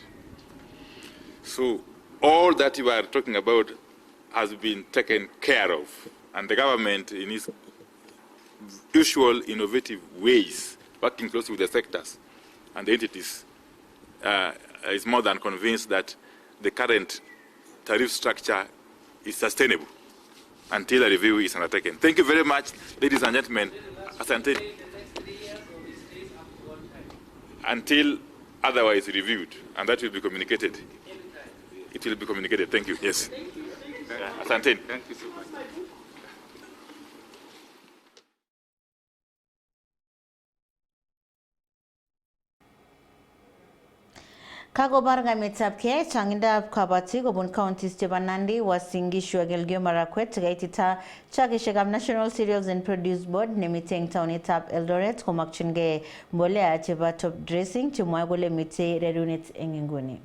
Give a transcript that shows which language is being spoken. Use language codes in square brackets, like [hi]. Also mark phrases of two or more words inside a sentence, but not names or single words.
[en] So all that you are talking about has been taken care of, and the government, in its usual innovative ways, working closely with the sectors and the entities, is more than convinced that the current tariff structure is sustainable until a review is undertaken. Thank you very much, ladies and gentlemen. Asante. Until otherwise reviewed, and that will be communicated. It will be communicated. Thank you. Yes. Asante. Thank you so much. [kln] Kagobar ngametab ke changindab kabati kobun counties chebo Nandi, Uasin Gishu ak Elgeyo Marakwet gaitita chakishekab National Cereals and Produce Board nemiten taonitab Eldoret komakchingei mbolea chebo [en] top dressing [kln] chemwoe kole mitei rerunet eng inguni.